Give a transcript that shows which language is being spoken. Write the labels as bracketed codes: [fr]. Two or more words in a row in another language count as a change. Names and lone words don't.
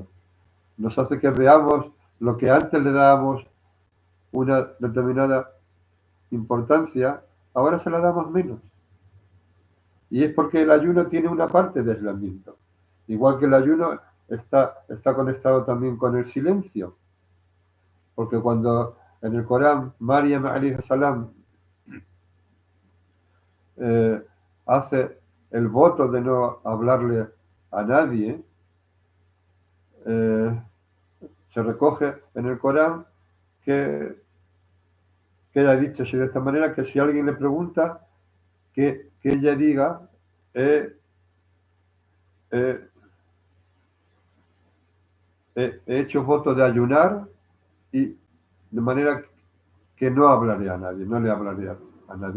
[es] Nos hace que veamos lo que antes le dábamos una determinada importancia, ahora se la damos menos. Y es porque el ayuno tiene una parte de aislamiento. Igual que el ayuno está conectado también con el silencio. Porque cuando en el Corán Maryam [ar] عليه السلام [es] eh, hace el voto de no hablarle a nadie, eh, se recoge en el Corán que queda dicho así de esta manera, que si alguien le pregunta, que ella diga, eh, eh, he hecho voto de ayunar y de manera que no hablaré a nadie, no le hablaré a nadie.